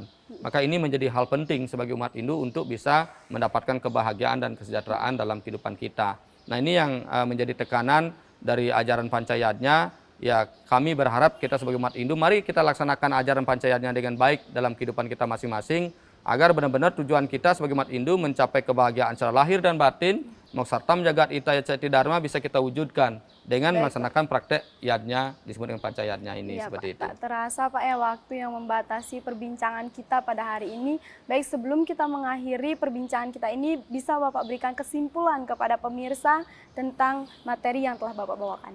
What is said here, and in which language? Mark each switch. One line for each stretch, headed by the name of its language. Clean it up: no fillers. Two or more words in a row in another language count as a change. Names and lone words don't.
Indonesian: Maka ini menjadi hal penting sebagai umat Hindu untuk bisa mendapatkan kebahagiaan dan kesejahteraan dalam kehidupan kita. Nah, ini yang menjadi tekanan dari ajaran pancayatnya. Ya, kami berharap kita sebagai umat Hindu, mari kita laksanakan ajaran pancayatnya dengan baik dalam kehidupan kita masing-masing, agar benar-benar tujuan kita sebagai umat Hindu mencapai kebahagiaan secara lahir dan batin,
Sanskrit: moksartam jagat itaya cati dharma
Indonesian: bisa kita wujudkan dengan melaksanakan praktek yadnya disebut dengan pancayatnya ini, seperti Pak, itu. tak terasa Pak ya waktu yang membatasi perbincangan kita pada hari ini. Baik sebelum kita mengakhiri perbincangan kita ini, bisa Bapak berikan kesimpulan kepada pemirsa tentang materi yang telah Bapak bawakan.